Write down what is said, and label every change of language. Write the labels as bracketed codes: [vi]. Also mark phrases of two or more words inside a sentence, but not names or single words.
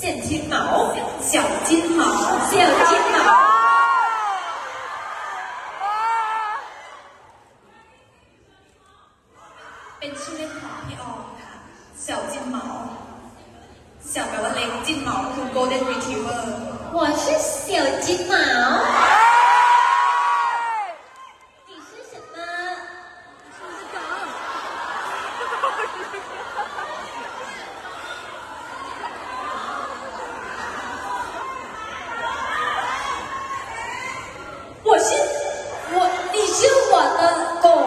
[zh] 金毛，小金毛，小金毛。 [th] เป็นชื่อเล่นของพี่ออมค่ะ小金毛小แปลว่าเล็กจิ้นเหมาคือ [en] golden retriever [zh] 我是小金毛。你是什么？你是我的狗。